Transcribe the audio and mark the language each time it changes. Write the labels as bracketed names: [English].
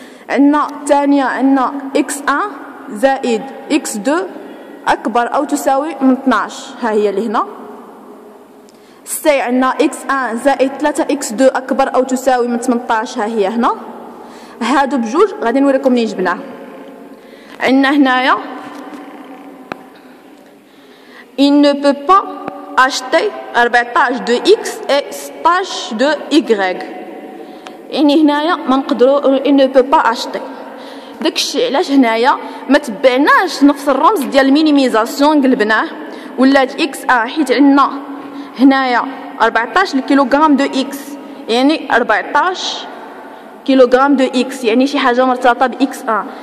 [Arabic] عندنا الثانيه عندنا اكس 1 زائد اكس 2 اكبر او تساوي من 12، ها هي اللي هنا. سي عندنا اكس 1 زائد 3 اكس 2 اكبر او تساوي من 18، ها هي هنا. هادو بجوج غادي نوريكم منين جبناه. عندنا هنايا [French] il ne peut pas acheter 14 de x et 16 de y، [Arabic] يعني هنايا ما نقدروا [French] il ne peut pas acheter. [Arabic] داكشي علاش هنايا ما تبعناش نفس الرمز ديال المينيميزاسيون قلبناه، ولات اكس 1 حيت عندنا هنايا 14 كيلوغرام دو اكس، يعني 14 كيلوغرام دو اكس، يعني شي حاجه مرتبطه باكس 1.